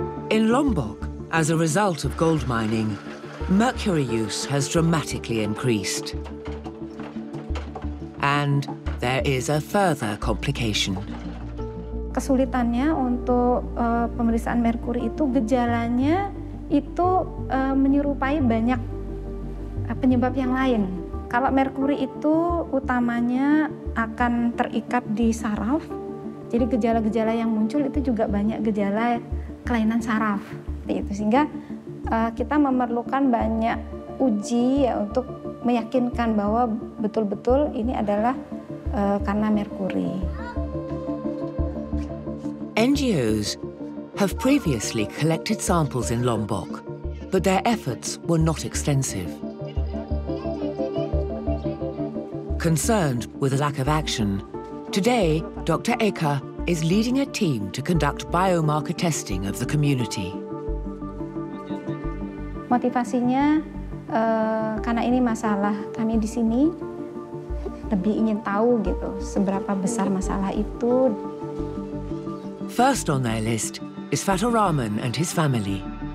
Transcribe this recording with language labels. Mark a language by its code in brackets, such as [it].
[en] In Lombok, as a result of gold mining, mercury use has dramatically increased. And there is a further complication. [id] Kesulitannya untuk pemeriksaan merkuri itu gejalanya itu menyerupai banyak penyebab yang lain. Kalau merkuri itu utamanya akan terikat di saraf, jadi gejala-gejala yang muncul itu juga banyak gejala kelainan saraf, seperti itu. Sehingga kita memerlukan banyak uji ya untuk meyakinkan bahwa betul-betul ini adalah karena merkuri. [en] NGOs have previously collected samples in Lombok, but their efforts were not extensive. Concerned with a lack of action, today Dr. Eka is leading a team to conduct biomarker testing of the community. [id] Motivasinya karena ini masalah kami di sini, lebih ingin tahu gitu seberapa besar masalah itu. [en] First on their list is Fatur Rahman and his family.